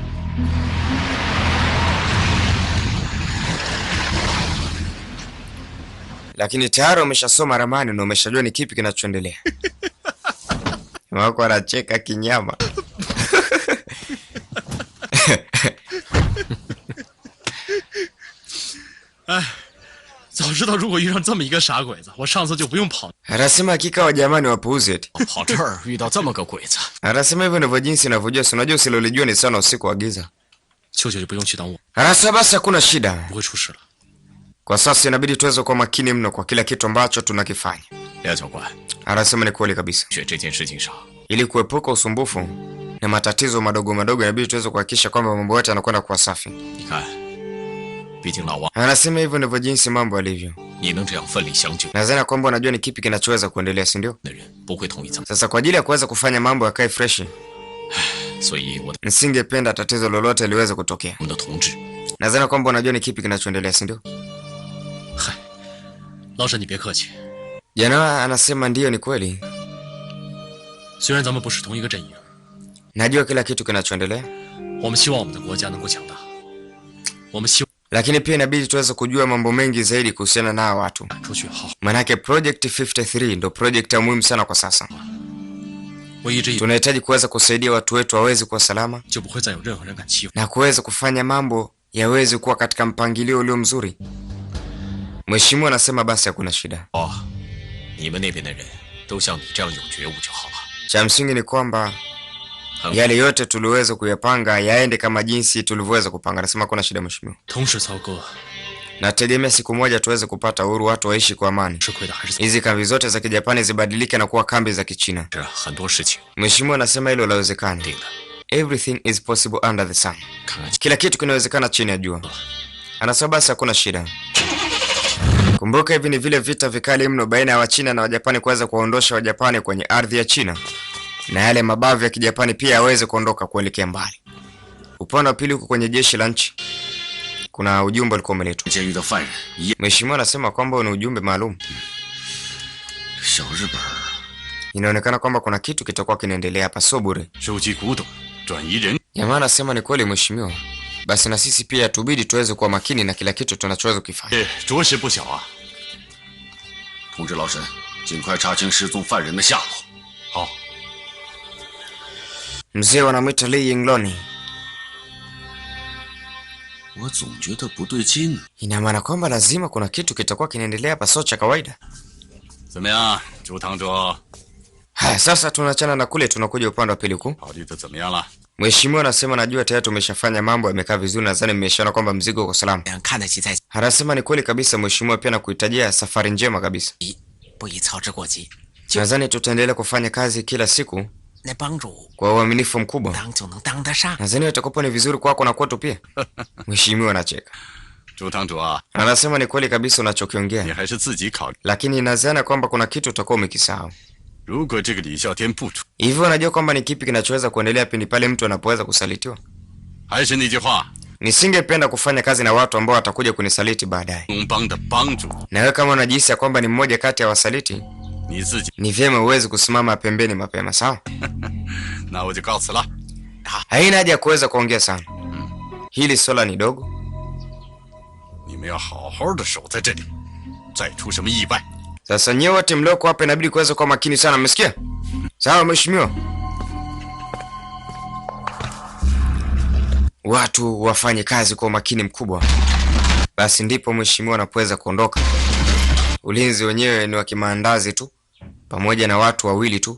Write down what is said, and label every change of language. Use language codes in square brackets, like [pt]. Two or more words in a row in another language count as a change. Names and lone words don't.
[sw] Lakini tayari umeshasoma ramani na umeshajua ni kipi kinachoendelea. Wako wanacheka kinyama. [zh] 早知道如果遇上这么一个傻鬼子，我上次就不用跑。 [sw] Anasema hakika wa jamani wapuuzi eti. [zh] 跑这儿遇到这么个鬼子， [sw] Anasema hivyo ndivyo jinsi inavyojua, si unajua usilolijua ni sana usiku wa giza. [zh] 秋秋就不用去等我， [sw] Anasema basi hakuna shida. [zh] 不会出事了。 [sw] Kwa sasa inabidi tuweze kuwa makini mno kwa kila kitu ambacho tunakifanya. [zh] 廖教官， [sw] Anasema ni kweli kabisa. [zh] 在这件事情上， [sw] Ili kuepuka usumbufu na matatizo madogo madogo, inabidi tuweze kuhakikisha kwamba mambo yote yanakwenda kwa safi. [zh] 你看，毕竟老王， [sw] Anasema hivyo ndivyo jinsi mambo yalivyo. [zh] 你能这样奋力相救 [sw] Nadhani kwamba unajua ni kipi kinachoweza kuendelea, si ndio? [zh] 的人不会同意这么， [sw] Sasa kwa ajili ya kuweza kufanya mambo yakae fresh, [zh] 所以我的 [sw] nisingependa tatizo lolote liweze kutokea. [zh] 我们的同志， [sw] Nadhani kwamba unajua ni kipi kinachoendelea, si ndio? [zh] 嗨，老沈你别客气， [sw] Jana anasema ndiyo, ni kweli. [zh] 虽然咱们不是同一个阵营， [sw] Najua kila kitu kinachoendelea, [zh] 我们希望我们的国家能够强大，我们希 [sw] lakini pia inabidi tuweze kujua mambo mengi zaidi kuhusiana na hawa watu. [zh] 望出去好。 [sw] Manake Project 53 ndo project ya muhimu sana kwa sasa. [zh] 我一直以 [sw] Tunahitaji kuweza kusaidia watu wetu waweze kuwa salama [zh] 就不会再有任何人敢欺负。 [sw] na kuweza kufanya mambo yaweze kuwa katika mpangilio ulio mzuri. Mheshimiwa anasema basi hakuna shida. [zh] 哦，你们那边的人都像你这样有觉悟就好了。 [sw] Cha msingi ni kwamba yale yote tuliweza kuyapanga yaende kama jinsi tulivyoweza kupanga. Anasema hakuna shida mheshimiwa. [zh] 同时操戈 [sw] Nategemea siku moja tuweze kupata uhuru, watu waishi kwa amani. [zh] 吃亏的还是 [sw] Hizi kambi zote za Kijapani zibadilike na kuwa kambi za Kichina. [zh] 是很多事情 [sw] Mheshimiwa anasema hilo lawezekana. [zh] 定的， [en] Everything is possible under the sun. [zh] 看看 [sw] Kila kitu kinawezekana chini ya jua. Anasema basi hakuna shida. Kumbuka hivi ni vile vita vikali mno baina ya Wachina na Wajapani kuweza kuwaondosha Wajapani kwenye ardhi ya China. Na yale mabavu ya Kijapani pia yaweze kuondoka kuelekea mbali. Upande wa pili huko kwenye jeshi la nchi kuna ujumbe ulikuwa umeletwa. [zh] 监狱的犯人一 [sw] Mheshimiwa anasema kwamba ni ujumbe maalum. [zh] 小日本 [sw] Inaonekana kwamba kuna kitu kitakuwa kinaendelea hapa, sio bure. [zh] 收集古董，转移人。 [sw] Jamaa anasema ni kweli mheshimiwa. Basi na sisi pia tubidi tuweze kuwa makini na kila kitu tunachoweza kufanya. [zh] 着实不小啊！通知老沈，尽快查清失踪犯人的下落。好， [sw] Mzee wanamwita Lee Yingloni. [zh] 我总觉得不对劲。 [sw] Ina maana kwamba lazima kuna kitu kitakuwa kinaendelea hapa, sio cha kawaida. [zh] 怎么样，朱堂主？ [sw] Haya, sasa tunachana na kule, tunakuja upande wa pili huku. [zh] 考虑的怎么样了？ [sw] Mheshimiwa anasema najua tayari tumeshafanya mambo yamekaa vizuri, nadhani mmeshaona kwamba mzigo uko salama. [zh] 看得起在 [sw] Anasema ni kweli kabisa mheshimiwa, pia nakuhitajia safari njema kabisa. [zh] 不宜操之过急， [sw] Nadhani tutaendelea kufanya kazi kila siku [zh] 那帮主 [sw] kwa uaminifu mkubwa. [zh] 当就能当得上。 [sw] Nadhani itakuwa ni vizuri kwako na kwetu pia. Mheshimiwa anacheka. [zh] 朱堂主啊， [sw] Anasema ni kweli kabisa [zh] 你 [sw] unachokiongea, [zh] 还是自己考虑。 [sw] lakini nadhani kwamba kuna kitu utakuwa umekisahau. [zh] 如果这个李啸天不出， [sw] Hivyo unajua kwamba ni kipi kinachoweza kuendelea pindi pale mtu anapoweza kusalitiwa? [zh] 还是那句话， [sw] Nisingependa kufanya kazi na watu ambao watakuja kunisaliti baadaye. [zh] 东帮的帮主， [sw] Na wewe kama unajihisi ya kwamba ni mmoja kati ya wasaliti, [zh] 你自己， [sw] ni vyema uweze kusimama pembeni mapema, sawa? [zh] 那我就告辞了。 [sw] Haina haja ya kuweza kuongea sana. Hili swala ni dogo. [zh] 你们要好好的守在这里，再出什么意外， [sw] Sasa nyewe wote mlioko hapa inabidi kuweza kuwa makini sana, mmesikia? Sawa mheshimiwa? Watu wafanye kazi kwa umakini mkubwa. Basi ndipo mheshimiwa anapoweza kuondoka. Ulinzi wenyewe ni wa kimaandazi tu, pamoja na watu wawili tu.